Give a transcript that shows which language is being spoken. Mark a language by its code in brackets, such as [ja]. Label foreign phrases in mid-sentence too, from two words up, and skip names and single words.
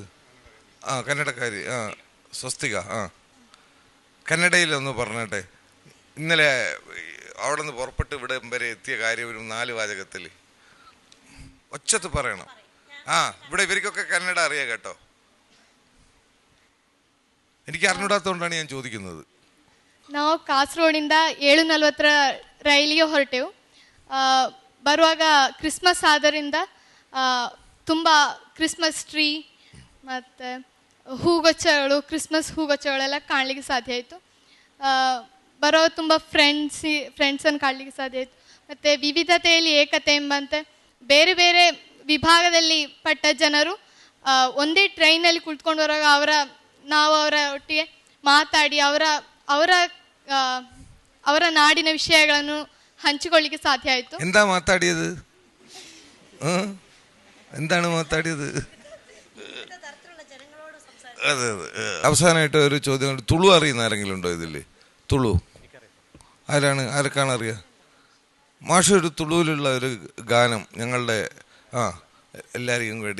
[ml] കന്നഡക്കാരി. സ്വസ്തിക. കന്നഡയിലൊന്ന് പറഞ്ഞട്ടെ. ഇന്നലെ അവിടെ നിന്ന് പുറപ്പെട്ട് ഇവിടെ വരെ എത്തിയ കാര്യം ഒരു 4 വാചകത്തിൽ ഒച്ചത്ത് പറയണം. ഇവിടെ ഇവർക്കൊക്കെ കന്നഡ അറിയാം കേട്ടോ. എനിക്ക് അറിഞ്ഞൂടാത്തതുകൊണ്ടാണ് ഞാൻ ചോദിക്കുന്നത്. [kn] ನಾವು ಕಾಸರಗೋಡಿಂದ 7:40 ರೈಲಿಗೆ ಹೊರಟೆವು. ಬರುವಾಗ ಕ್ರಿಸ್ಮಸ್ ಆದ್ದರಿಂದ ತುಂಬ [en] Christmas tree [kn] ಮತ್ತು ಹೂಗೊಚ್ಚಗಳು, ಕ್ರಿಸ್ಮಸ್ ಹೂಗೊಚ್ಚಗಳೆಲ್ಲ ಕಾಣಲಿಕ್ಕೆ ಸಾಧ್ಯ ಆಯಿತು. ಬರೋವಾಗ ತುಂಬ ಫ್ರೆಂಡ್ಸನ್ನು ಕಾಣಲಿಕ್ಕೆ ಸಾಧ್ಯ ಆಯಿತು. ಮತ್ತು ವಿವಿಧತೆಯಲ್ಲಿ ಏಕತೆ ಎಂಬಂತೆ ಬೇರೆ ಬೇರೆ ವಿಭಾಗದಲ್ಲಿ ಪಟ್ಟ ಜನರು ಒಂದೇ ಟ್ರೈನಲ್ಲಿ ಕುಳಿತುಕೊಂಡು ಬರುವಾಗ ನಾವು ಅವರ ಒಟ್ಟಿಗೆ ಮಾತಾಡಿ ಅವರ ನಾಡಿನ ವಿಷಯಗಳನ್ನು ಹಂಚಿಕೊಳ್ಳಿಕ್ಕೆ ಸಾಧ್ಯ ಆಯಿತು. [ml] എന്താണ് മാതാടിയത്? അതെ. അവസാനമായിട്ട് ഒരു ചോദ്യം. തുളു അറിയുന്ന ആരെങ്കിലും ഉണ്ടോ ഇതില്? തുളു ആരൊക്കെയാണ് അറിയാ? മാഷ് ഒരു തുളുവിലുള്ള ഒരു ഗാനം ഞങ്ങളുടെ എല്ലാവർക്കും വേണ്ടി.